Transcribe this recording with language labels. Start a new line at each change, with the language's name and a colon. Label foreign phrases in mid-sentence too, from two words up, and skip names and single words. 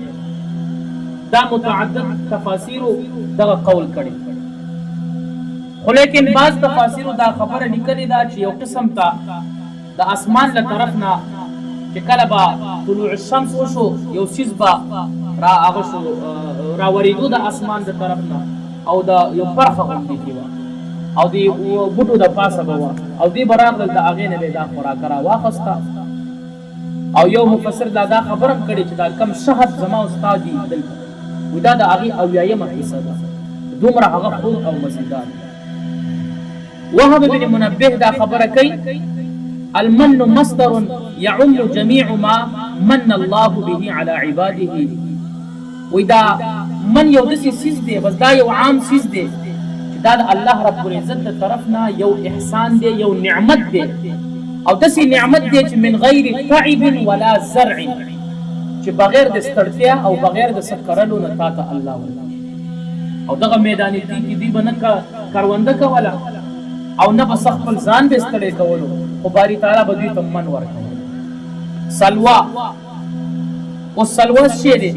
Pashto: دا متعدد تفاسیرو دغه قول کړي، خو لیکن بعض تفاسیرو دا خبره لیکلې ده چې یو قسم ته د اسمان له طرف نه چې کله به
Arabic: طلوع الشمس
Pashto: وشو یو څیز به هغه شو راورېدو د اسمان د طرف نه او د یو برخه غوندې کې وه او د بوټو د پاسه به وه او دوی به راغلل د هغې نه به یې دا خوراکه راواخسته. او یو مفسر دا خبره هم کړې چې دا کم شهد زما او ستا دي دلته وي دا د هغې 80مه حصه ده، دومره هغه خوږ او مزیدار.
Arabic: وهب بن منبه
Pashto: دا خبره کوي
Arabic: المن مصدر يعم جميع ما من الله به على عباده.
Pashto: وی دا من یو داسې څیز دی، بس دا یو عام څیز دی چې دا د الله
Arabic: رب العزت
Pashto: د طرف نه یو احسان دی، یو نعمت دی او داسې نعمت دی چې
Arabic: من غیر تعب ولا زرع،
Pashto: چې بغیر د ستړتیا او بغیر د څه کرلو نه تا ته الله ولا او دغه میدانګۍ کې دوی به نه کرونده کوله او نه به څه خپل ځان به ستړی کولو، خو باری تعالی به دوی ته من ورکول. سلوا اوس سلوا څه شی دی؟